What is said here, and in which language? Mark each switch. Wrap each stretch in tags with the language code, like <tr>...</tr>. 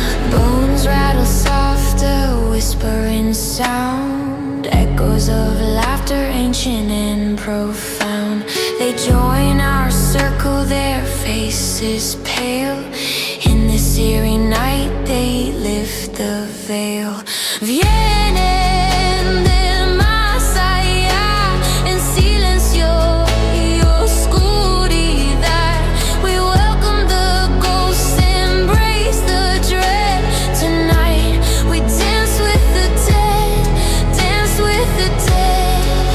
<en>Bones rattle soft, a whispering sound. Echoes of laughter, ancient and profound. They join our circle, their faces pale. In this eerie night they lift the veil.</en> <es>Vienen del más allá en silencio y oscuridad.</es> <en>We welcome the ghosts, embrace the dread. Tonight we dance with the dead, dance with the dead.</en>